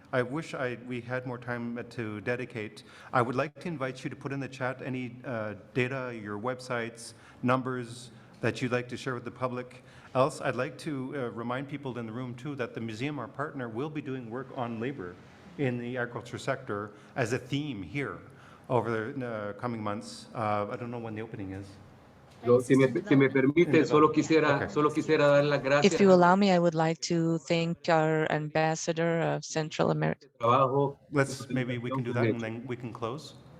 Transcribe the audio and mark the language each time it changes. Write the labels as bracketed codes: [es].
[en] I wish we had more time to dedicate. I would like to invite you to put in the chat any data, your websites, numbers that you'd like to share with the public. Else, I'd like to remind people in the room too that the museum, our partner, will be doing work on labor in the agriculture sector as a theme here over the coming months. I don't know when the opening is. [es] Si me permite, solo quisiera dar las gracias. [en] If you allow me, I would like to thank our ambassador of Central America. Maybe we can do that and then we can close.